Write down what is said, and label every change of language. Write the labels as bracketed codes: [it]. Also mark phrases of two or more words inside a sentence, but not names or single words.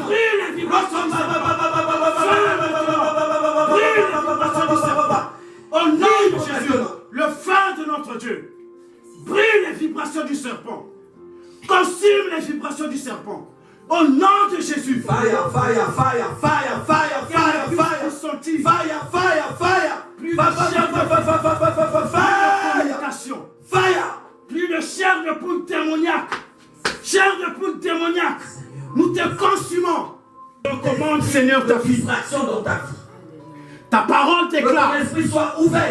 [fr] Brûle les vibrations. Au nom de Jésus, le feu de notre Dieu, brûle les vibrations du serpent. Consume les vibrations du serpent. Au nom de Jésus. [en] Fire, fire, fire, fire, fire, fire, fire. [fr] Sentir [en] Fire, fire, fire. [fr] plus de chair de [en] Fire. [fr] communication. [en] Fire. [fr] Plus de chair de poule démoniaque. Chair de poule démoniaque. Nous te consumons. On commande, Seigneur, ta vie. Distraction dans ta vie. Ta parole Que ton déclare. esprit soit ouvert.